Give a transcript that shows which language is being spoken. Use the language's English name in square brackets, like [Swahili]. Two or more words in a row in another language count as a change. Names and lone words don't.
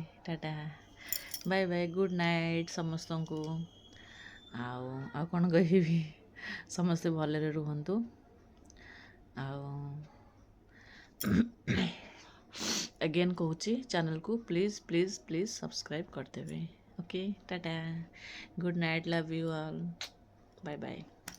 [Odia] ଟାଟା [English] bye bye, good night [Odia] ସମସ୍ତଙ୍କୁ। ଆଉ କ'ଣ କହିବି, ସମସ୍ତେ ଭଲରେ ରୁହନ୍ତୁ। ଆଉ अगेन कହୁଛି ଚ୍ୟାନେଲ୍କୁ [English] please subscribe [Odia] କରିଦେବେ। [English] OK tata, good night, love you all, bye bye.